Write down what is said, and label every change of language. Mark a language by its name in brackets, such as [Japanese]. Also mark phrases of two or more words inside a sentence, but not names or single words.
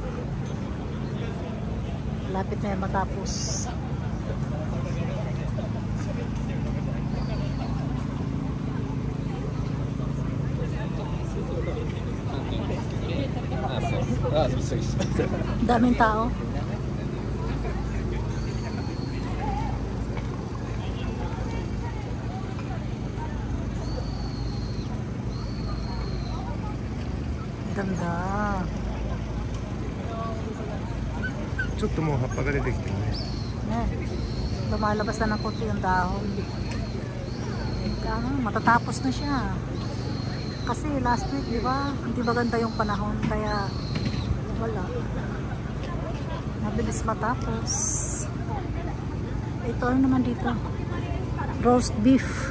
[Filipino] Malapit na yan matapos. Daming tao. Ganda. [Japanese] ちょっともう葉っぱが出てきてるね。 [Filipino] Lumalabas na ng konti yung dahon. Matatapos na siya. Kasi [English] last week, [Filipino] di ba? Hindi maganda yung panahon. Kaya wala. Mabilis matapos. Ito ano naman dito? Roast beef.